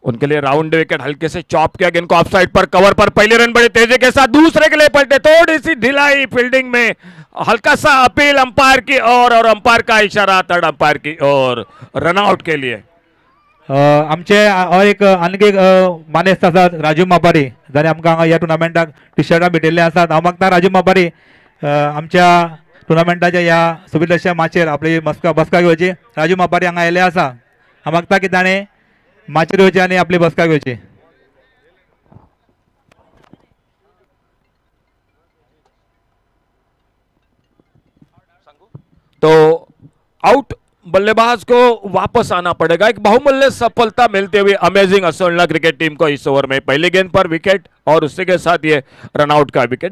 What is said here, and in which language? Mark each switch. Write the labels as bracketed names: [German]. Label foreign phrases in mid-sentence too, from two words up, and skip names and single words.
[Hindi] उनके लिए [English] round wicket, [Hindi] हल्के से चॉप किया गेंद को [English] off side [Hindi] पर, कवर पर पहले रन बड़े तेजी के साथ, दूसरे के लिए पलटे, थोड़ी सी ढिलाई फील्डिंग में, हल्का सा अपील अंपायर की और अंपायर का इशारा [English] third umpire [Hindi] की और रनआउट के लिए। [Konkani] आमचे और एक आणखी एक मानेस्त आसात राजू मापारी, जाणे आमकां हांगा ह्या टुर्नामेंटाक टी शर्टां भेटिल्ले आसात। हांव मागता राजू मापारी आमच्या टुर्नामेंटाच्या ह्या सुबितलेशा माचेर आपली बसका घेवची। राजू मापारी हांगा आयिल्ले आसा, हांव मागता की ताणें माचेर येवची आनी आपली बसका घेवची। [Hindi] तो आउट बल्लेबाज को वापस आना पड़ेगा। एक बहुमूल्य सफलता मिलते हुए अमेजिंग असोलना क्रिकेट टीम को इस ओवर में पहली गेंद पर विकेट और उसी के साथ ये रनआउट का विकेट।